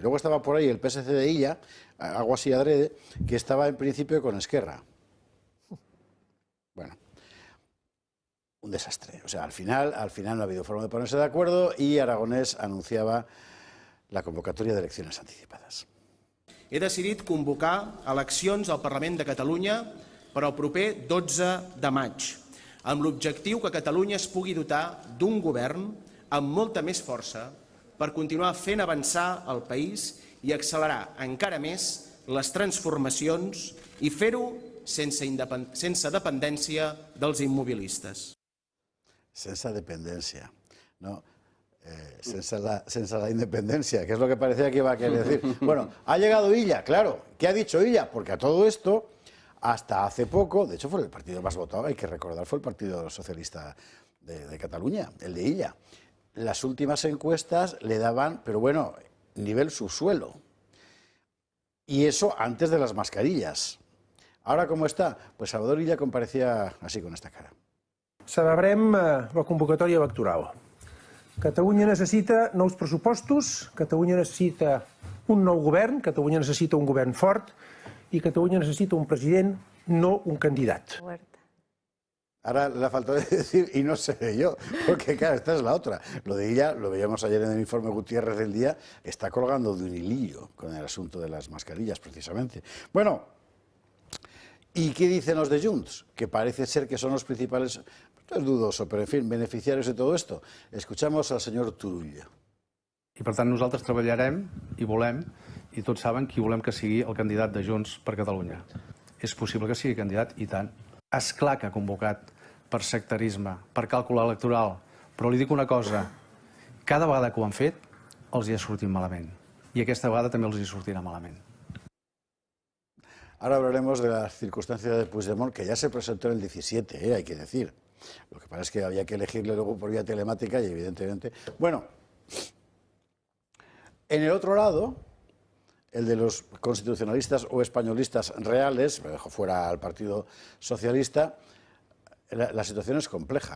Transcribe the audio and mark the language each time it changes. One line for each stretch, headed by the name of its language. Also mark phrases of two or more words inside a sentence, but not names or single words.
Spanish: Luego estaba por ahí el PSC de Illa, algo así adrede, que estaba en principio con Esquerra. Bueno, un desastre. O sea, al final no ha habido forma de ponerse de acuerdo y Aragonès anunciaba la convocatoria de elecciones anticipadas.
Catalan: He decidit convocar eleccions al Parlament de Catalunya per al proper 12 de maig, amb l'objectiu que Catalunya es pugui dotar d'un govern amb molta més força per continuar fent avançar el país i accelerar encara més les transformacions i fer-ho sense dependència dels immobilistes. Sense dependència, no? Sense la
Spanish: independencia, que es lo que parecía que iba a querer decir. Bueno, ha llegado Illa, claro. ¿Qué ha dicho Illa? Porque a todo esto, hasta hace poco, de hecho fue el partido más votado, hay que recordar, fue el Partido Socialista de Cataluña, el de Illa. Las últimas encuestas le daban, pero bueno, nivel subsuelo. Y eso antes de las mascarillas. Ahora, ¿cómo está? Pues Salvador Illa comparecía así, con esta cara.
Catalan: Celebrem la convocatòria electoral. Catalunya necessita nous pressupostos, Catalunya necessita un nou govern, Catalunya necessita un govern fort i Catalunya necessita un president, no un candidat.
Spanish: Ahora le ha faltado decir, y no seré yo, porque claro, esta es la otra. Lo de ella, lo veíamos ayer en el informe Gutiérrez del Día, está colgando de un hilillo con el asunto de las mascarillas, precisamente. Bueno, ¿y qué dicen los de Junts? Que parece ser que son los principales, es dudoso, pero en fin, beneficiarios de todo esto. Escuchamos al señor Turull.
Catalan: I per tant nosaltres treballarem i volem, i tots saben qui volem que sigui el candidat de Junts per Catalunya. És possible que sigui candidat, i tant. És clar que ha convocat per sectarisme, per càlcul electoral, però li dic una cosa, cada vegada que ho han fet els hi ha sortit malament, i aquesta vegada també els hi sortirà malament.
Spanish: Ahora hablaremos de las circunstancias de Puigdemont, que ya se presentó en el 17, hay que decir. Lo que pasa es que había que elegirle luego por vía telemática y evidentemente... Bueno, en el otro lado, el de los constitucionalistas o españolistas reales, me dejo fuera al Partido Socialista, la situación es compleja.